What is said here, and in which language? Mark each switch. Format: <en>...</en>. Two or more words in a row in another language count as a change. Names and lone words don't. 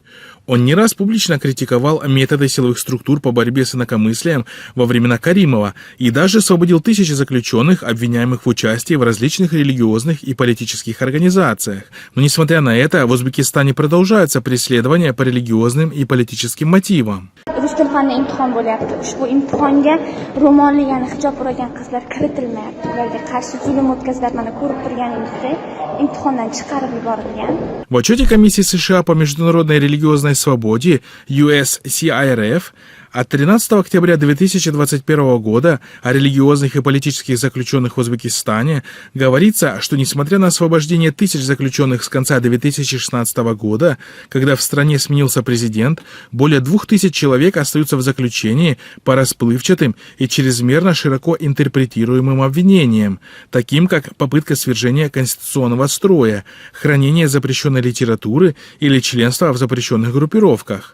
<ru>Он не раз публично критиковал методы силовых структур по борьбе с инакомыслием во времена Каримова и даже освободил тысячи заключенных, обвиняемых в участии в различных религиозных и политических организациях. Но несмотря на это, в Узбекистане продолжаются преследования по религиозным и политическим мотивам.</ru> <uz>Rus tili fanida imtihon bo'lyapti. Ushbu imtihonga ro'molli, ya'ni hijob o'ragan qizlar kiritilmayapti. Ularga qarshi zulm o'tkaziladi. Mana ko'rib turganingizdek, imtihondan chiqarib yuborilgan.</uz> <ru>В отчете Комиссии США по международной религиозной свободе USCIRF от 13 октября 2021 года о религиозных и политических заключенных в Узбекистане говорится, что несмотря на освобождение тысяч заключенных с конца 2016 года, когда в стране сменился президент, более 2000 человек остаются в заключении по расплывчатым и чрезмерно широко интерпретируемым обвинениям, таким как попытка свержения конституционного строя, хранение запрещенной литературы или членство в запрещенных группировках.</ru>